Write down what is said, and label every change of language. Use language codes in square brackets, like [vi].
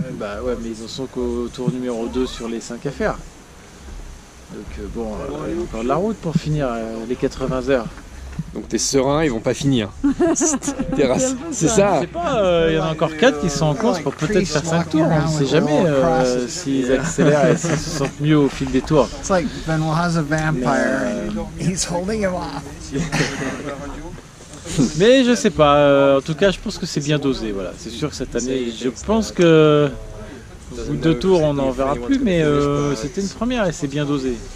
[fr] Bah ouais, mais ils en sont qu'au tour numéro 2 sur les 5 à faire. Donc bon, il y a encore de la route pour finir les 80 heures. Donc t'es serein, ils vont pas finir. C'est ça. Je sais pas, il y en a encore 4 qui sont en course pour peut-être faire 5 tours. On ne sait jamais s'ils accélèrent et s'ils se sentent mieux au fil des tours. [en] It's like Benoit's a vampire. He's holding him off. [fr] Mais je sais pas, en tout cas je pense que c'est bien dosé. Voilà. C'est sûr que cette année, je pense que au bout de 2 tours on n'en verra plus, mais c'était une première et c'est bien dosé.